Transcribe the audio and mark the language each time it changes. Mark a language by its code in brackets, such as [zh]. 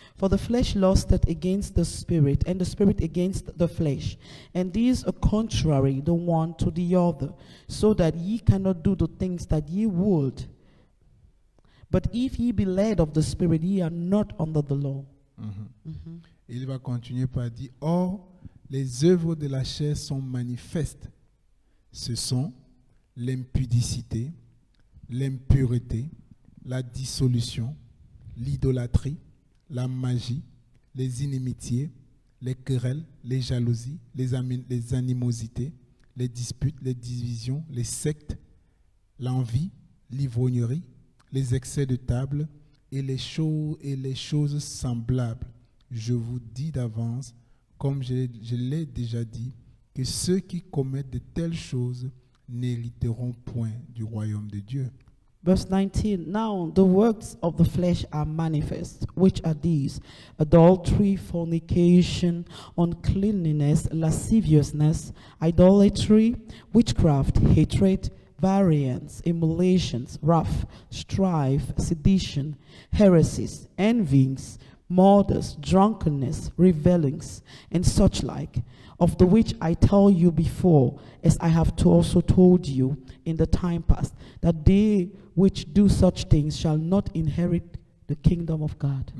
[en] For the flesh lusteth against the Spirit, and the Spirit against the flesh. And these are contrary the one to the other, so that ye cannot do the things that ye would. But if ye be led of the Spirit, ye are not under the law. [fr] Il va continuer par dire, or, les œuvres de la chair sont manifestes. Ce sont l'impudicité, l'impureté, la dissolution, l'idolâtrie, la magie, les inimitiés, les querelles, les jalousies, les animosités, les disputes, les divisions, les sectes, l'envie, l'ivrognerie, les excès de table et les choses semblables. Je vous dis d'avance, comme je l'ai déjà dit, que ceux qui commettent de telles choses n'hériteront point du royaume de Dieu. [en] Verse 19, now the works of the flesh are manifest, which are these: adultery, fornication, uncleanness, lasciviousness, idolatry, witchcraft, hatred, variance, emulations, wrath, strife, sedition, heresies, envyings, murders, drunkenness, revelings, and such like, of the which I tell you before, as I have also told you in the time past, that they which do such things shall not inherit the kingdom of God.